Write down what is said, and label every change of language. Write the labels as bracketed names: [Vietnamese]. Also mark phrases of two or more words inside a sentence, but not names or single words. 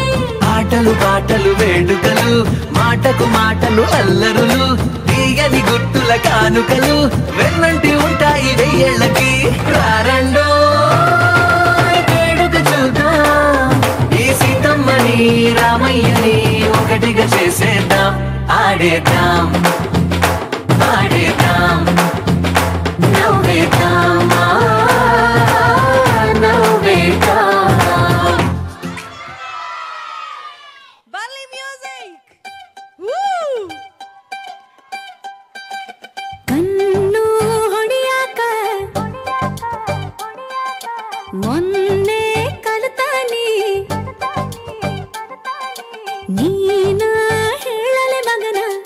[Telugu] ఆటలు పాటలు వేడుకలు మాటకు మాటలు అల్లరులు తీయని గుర్తుల కానుకలు వెన్నంటి ఉంటాయి వెయ్యేళ్ళకి రారండో వేడుక చూద్దాం ఈ సీతమ్మని రామయ్యని ఒకటిగా చేసేద్దాం ఆడేద్దాం ఆడేద్దాం నవ్వేద్దాం నవ్వేద్దాం [Kannada] ಬರ್ಲಿ ಮ್ಯೂಸಿಕ್. ಕಣ್ಣು ಹೊಡಿಯಾಕ ಮೊನ್ನೆ ಕಲಿತಾನಿ ನೀನ ಹೇಳಲೆ ಮಗನ